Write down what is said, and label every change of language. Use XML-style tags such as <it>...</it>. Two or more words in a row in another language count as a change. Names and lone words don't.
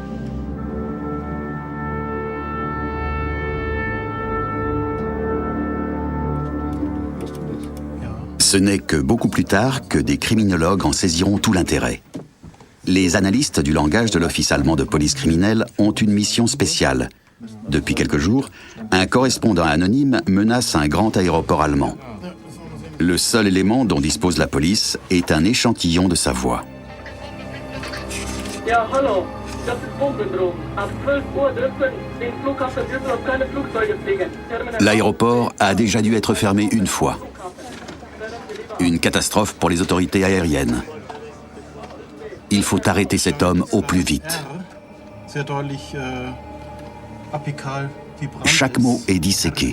<fr>Ce n'est que beaucoup plus tard que des criminologues en saisiront tout l'intérêt. Les analystes du langage de l'Office allemand de police criminelle ont une mission spéciale. Depuis quelques jours, un correspondant anonyme menace un grand aéroport allemand. Le seul élément dont dispose la police est un échantillon de sa voix.</fr> <de>Ja, hallo. Das ist Bombendrohung. Ab 12 Uhr dürfen den Flughafen Düsseldorf keine Flugzeuge fliegen.</de> <fr>L'aéroport a déjà dû être fermé une fois. Une catastrophe pour les autorités aériennes. Il faut arrêter cet homme au plus vite. Chaque mot est disséqué.</fr>